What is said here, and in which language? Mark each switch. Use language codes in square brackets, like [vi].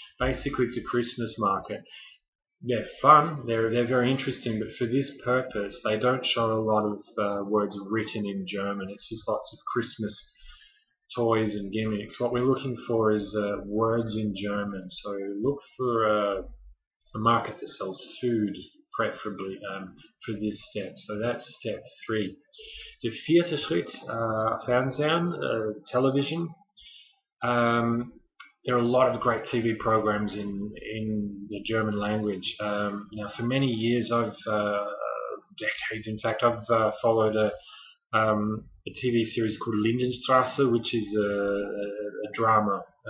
[en] Basically, it's a Christmas market. They're fun, they're very interesting, but for this purpose, they don't show a lot of words written in German. It's just lots of Christmas toys and gimmicks. What we're looking for is words in German. So look for a market that sells food, preferably, for this step. So that's step 3. [de] Der vierte Schritt, Fernsehen, television. [en] There are a lot of great TV programs in the German language. Now, for many years, decades in fact, I've followed a TV series called Lindenstrasse, which is a drama.